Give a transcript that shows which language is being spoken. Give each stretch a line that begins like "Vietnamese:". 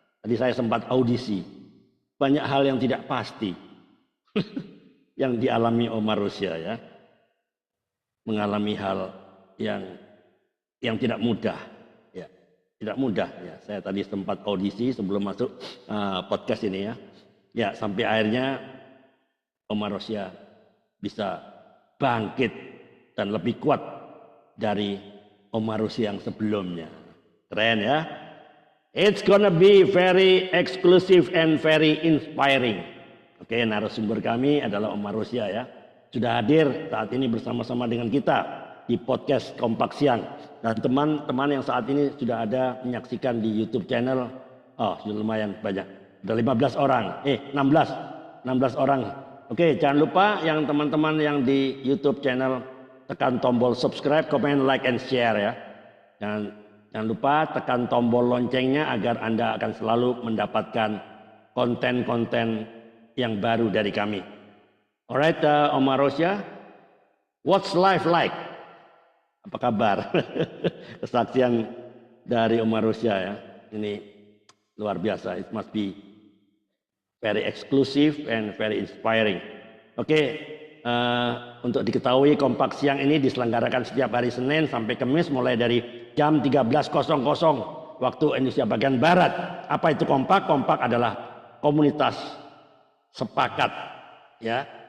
Indonesian: Tadi saya sempat audisi. Banyak hal yang tidak pasti yang dialami Omar Rusia ya, mengalami hal yang tidak mudah ya, tidak mudah ya. Saya tadi sempat audisi sebelum masuk podcast ini ya, sampai akhirnya Omar Rusia bisa bangkit dan lebih kuat dari Omar Rusia yang sebelumnya. Keren ya.
English: It's gonna be very exclusive and very inspiring.
Indonesian: Oke, narasumber kami adalah Omar Rusia ya. Sudah hadir saat ini bersama-sama dengan kita di podcast Kompak Siang. Dan teman-teman yang saat ini sudah ada menyaksikan di YouTube channel, sudah lumayan banyak. Sudah 15 orang, 16 orang. Oke, jangan lupa yang teman-teman yang di YouTube channel tekan tombol subscribe,
English: comment, like, and share
Indonesian: ya. Jangan lupa tekan tombol loncengnya agar Anda akan selalu mendapatkan konten-konten yang baru dari kami.
English: Alright, Omar Rosia, what's life like?
Indonesian: Apa kabar? Kesaksian dari Omar Rosia ya, ini luar biasa.
English: It must be very exclusive and very inspiring.
Indonesian: Oke, untuk diketahui Kompak Siang ini diselenggarakan setiap hari Senin sampai Kamis mulai dari jam 13.00 waktu Indonesia bagian Barat. Apa itu Kompak? Kompak adalah komunitas sepakat ya.